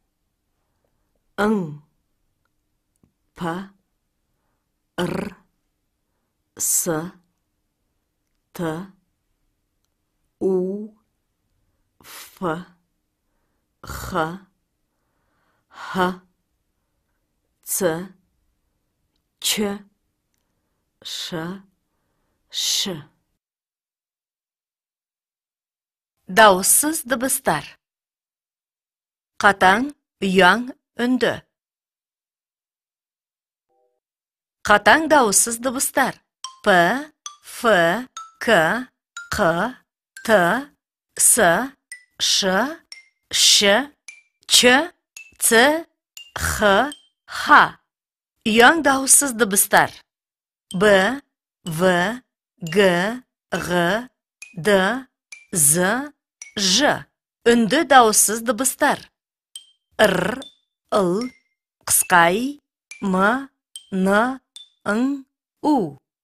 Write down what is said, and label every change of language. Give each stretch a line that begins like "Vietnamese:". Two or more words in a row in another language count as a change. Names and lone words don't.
Kazakh: Ң, П, Р, С, Т, У, Ф, Х, Х, Ц, Ч, Ш, Ш. Дауыссыз дыбыстар. Қатаң, ұяң, үнді. Қатаң дауыссыз дыбыстар. П, Ф, К, Қ, Т, С, Ш, Ш, Ч, Ц, Х, Х. Ұяң дауыссыз дыбыстар. Б, В, Г, Ғ, Д, З, Ж. Үнді дауыссыз дыбыстар. Р, Л, қысқа И, М, Н, Ң, У.